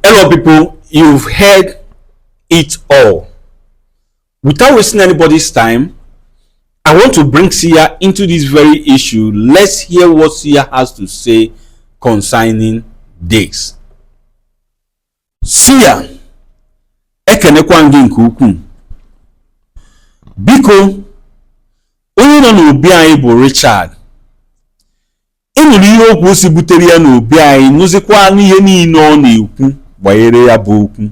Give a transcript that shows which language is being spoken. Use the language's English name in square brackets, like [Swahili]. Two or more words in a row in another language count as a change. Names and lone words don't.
[English] Hello, people. You've heard it all. Without wasting anybody's time, I want to bring Sia into this very issue. Let's hear what Sia has to say concerning this. Sia, [Igbo] ekenekwa gị nke ukwuu. Biko, onye nọ n'obi anyị bụ Richard. Enwere ihe okwu si butere ya n'obi anyị, nụzikwa n'ihe niile ọ na-ekwu gbanyere ya bụ okwu.